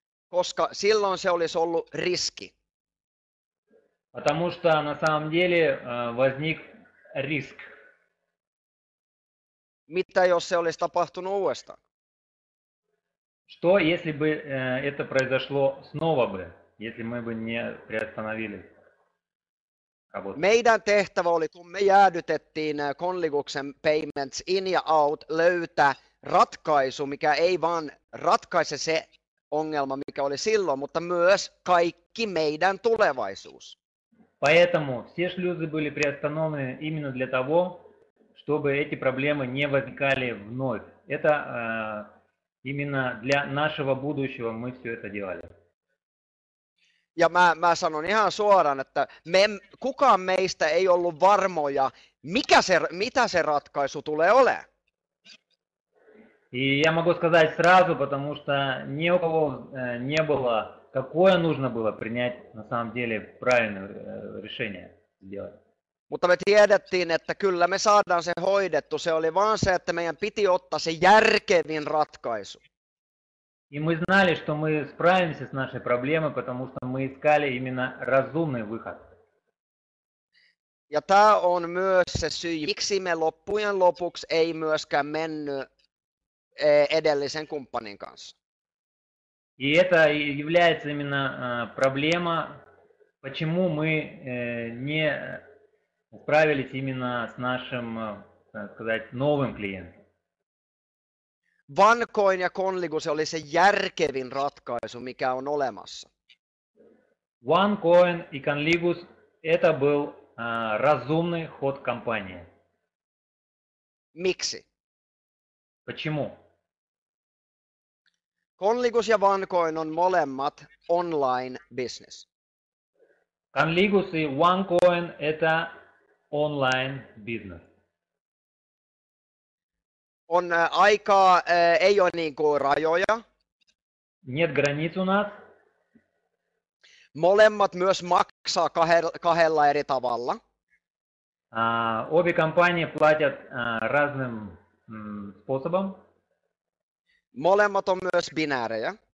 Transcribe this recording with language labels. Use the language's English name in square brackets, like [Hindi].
[Finnish] Koska silloin se olisi ollut riski. [Russian] Потому что на самом деле возник риск. [Finnish] Mitä jos se olisi tapahtunut uudestaan? [Russian] Что, если бы это произошло снова бы, если мы бы не приостановили работу? [Finnish] Meidän tehtävä oli, kun me jäädytettiin Conliguksen [English] payments in [Finnish] ja out, löytää ratkaisu, mikä ei vaan ratkaise se ongelma, mikä oli silloin, mutta myös kaikki meidän tulevaisuus. [Russian] Поэтому все шлюзы были приостановлены именно для того, чтобы эти проблемы не возникали вновь. Это именно для нашего будущего мы все это делали. [Finnish] Ja mä sanon ihan suoraan, että kukaan meistä ei ollut varmoja, mitä se ratkaisu tulee olemaan. [Russian] И я могу сказать сразу, потому что ни у кого не было, какое нужно было принять на самом деле правильное решение сделать. [Finnish] Mutta me tiedettiin, että kyllä me saadaan se hoidettu. Se oli vaan se, että meidän piti ottaa se järkevin ratkaisu. [Russian] И мы знали, что мы справимся с нашей проблемой, потому что мы искали именно разумный выход. [Finnish] Ja tämä on myös se syy, miksi me loppujen lopuksi ei myöskään mennyt edellisen kumppanin kanssa. [Russian] И это является именно проблема, почему мы не справились именно с нашим, так сказать, новым клиентом. [Finnish] OneCoin ja Conligus oli se järkevin ratkaisu, mikä on olemassa. [Russian] OneCoin и Conligus это был разумный ход компании. [Finnish] Miksi? [Russian] Почему? [Finnish] Conligus ja OneCoin on molemmat [English] online business. [Russian] Conligus и OneCoin это онлайн бизнес. [Finnish] On aikaa, ei ole niin kuin rajoja. [Russian] Нет границ у нас. [Finnish] Molemmat myös maksaa kahdella eri tavalla. [Russian] Обе компании платят разным способом. [Finnish] Molemmat on myös binäärejä.